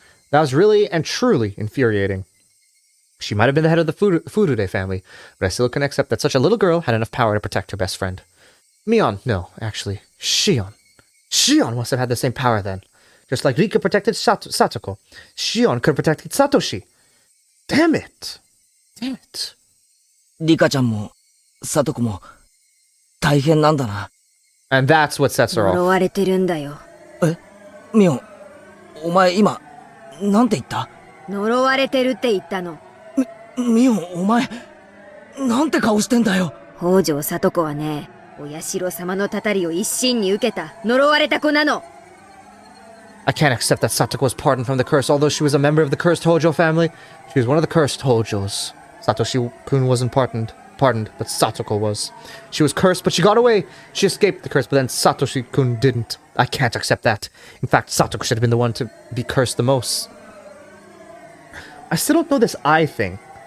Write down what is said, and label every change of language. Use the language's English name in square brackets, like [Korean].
[English] That was really and truly infuriating. She might have been the head of the Furude family, but I still can accept that such a little girl had enough power to protect her best friend. No, actually, Shion. Shion must have had the same power then. Just like Rika protected Satoko, Shion could have protected Satoshi. Damn it. [Japanese] リカちゃんも、サトコも、大変なんだな。 [English] And that's what sets her [Japanese] 呪 [English] off. [Japanese] われてるんだよ。ミオン、お前今、なんて言った？呪われてるって言ったの。ミオン、お前、なんて顔してんだよ。北条里子はね、お社様のたたりを一身に受けた呪われた子なの。 [English] I can't accept that Satoko was pardoned from the curse, although she was a member of the cursed Hojo family. She was one of the cursed Hojos. Satoshi-kun wasn't pardoned, but Satoko was. She was cursed, but she got away. She escaped the curse, but then Satoshi-kun didn't. I can't accept that. In fact, Satoko should have been the one to be cursed the most. I still don't know this eye thing.